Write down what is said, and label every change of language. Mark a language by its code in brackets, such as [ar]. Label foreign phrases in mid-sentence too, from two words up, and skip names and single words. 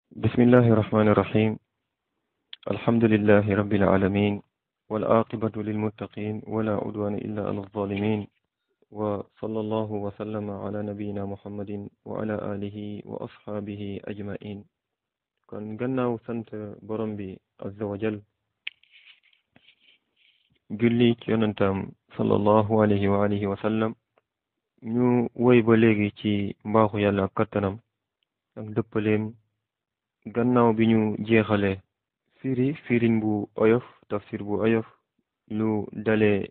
[ar] بسم الله الرحمن الرحيم. الحمد لله رب العالمين والعاقبة للمتقين ولا عدوان إلا على الظالمين وصلى الله وسلم على نبينا محمد وعلى آله وأصحابه أجمعين. [wo] kon gannaaw sant borom bi [ar] عز وجل [wo] julli ci yonentam [ar] صلى الله عليه وآله وسلم [wo] ñu woy ba léegi ci mbaaxu yàlla ak kattanam ak dëppaleem gannaaw bi ñu jeexale firin bu oyof tafsir bu oyof lu dale